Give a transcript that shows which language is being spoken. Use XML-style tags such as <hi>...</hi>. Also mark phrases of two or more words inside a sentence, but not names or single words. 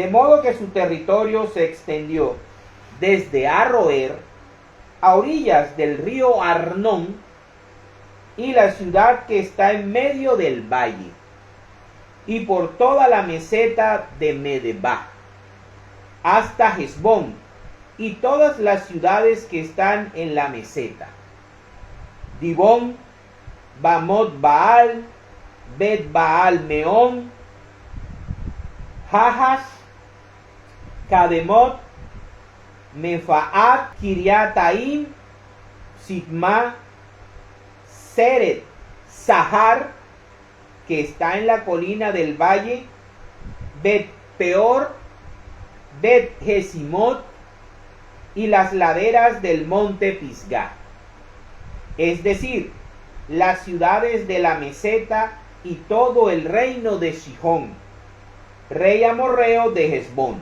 <es>modo que su territorio se extendió desde Aroer a orillas del río Arnón y la ciudad que está en medio del valle, y por toda la meseta de Medeba, hasta Hesbón, y todas las ciudades que están en la meseta: Dibón, Bamot Baal, Bet Baal Meón, Jahas, Kademot, Mefaat, Kiriataim, Sitma, Seret, Sahar, que está en la colina del valle, Bet Peor, Bet Jesimot, y las laderas del monte Pisgah, es decir, las ciudades de la meseta y todo el reino de Sihón, rey amorreo de Hesbón.</es>